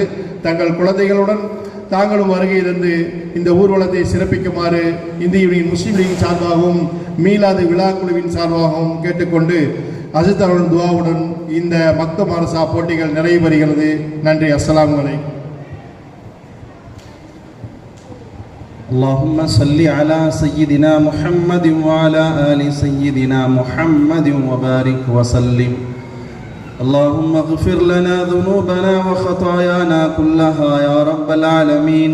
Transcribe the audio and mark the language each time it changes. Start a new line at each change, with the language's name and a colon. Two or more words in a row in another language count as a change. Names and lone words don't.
Tamil: தங்கள் குழந்தைகளுடன் தாங்களும் வருகை தந்து இந்த ஊர்வலத்தை சிறப்பிக்குமாறு இந்திய யூனியன் முஸ்லீம் லீக் சார்பாகவும் மீலாது விழா குழுவின் சார்பாகவும் கேட்டுக்கொண்டு அஜித் அவர்களின் துவாவுடன் இந்த மக்தப் மதரசா போட்டிகள் நிறைவு பெறுகிறது. நன்றி.
Arabic: السلام عليكم. اللهم صل على سيدنا محمد وعلى آل سيدنا محمد وبارك وسلم. اللهم اغفر لنا ذنوبنا وخطايانا كلها يا رب العالمين.